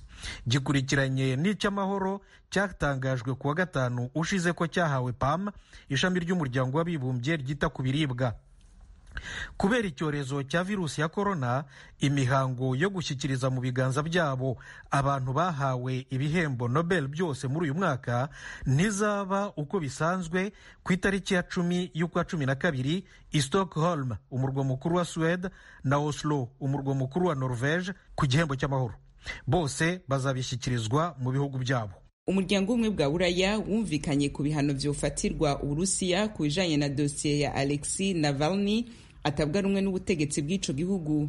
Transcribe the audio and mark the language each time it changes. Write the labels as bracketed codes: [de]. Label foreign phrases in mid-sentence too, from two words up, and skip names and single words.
[rw] Gikurikiranye n'icy'amahoro cyatangajwe kuwa gatanu ushize ko cyahawe PAM, ishami ry'umuryango w'abibumbye ryita ku biribwa. Kubera icyorezo cya virusi ya corona, imihango yo gushyikiriza mu biganza byabo abantu bahawe ibihembo Nobel byose muri uyu mwaka ntizaba uko bisanzwe ku itariki ya 10 y'ukwa 12 i Stockholm, umurwa mukuru wa Sweden, na Oslo, umurwa mukuru wa Norvege, ku gihembo cy'amahoro. Bose bazabishyikirizwa mu bihugu byabo. [rn] Umuryango umwe bwa Buraya wumvikanye ku bihano vyofatirwa Uburusiya ku bijanye na dosiye ya Alexei Navalny atabwa rumwe n'ubutegetsi bw'ico gihugu.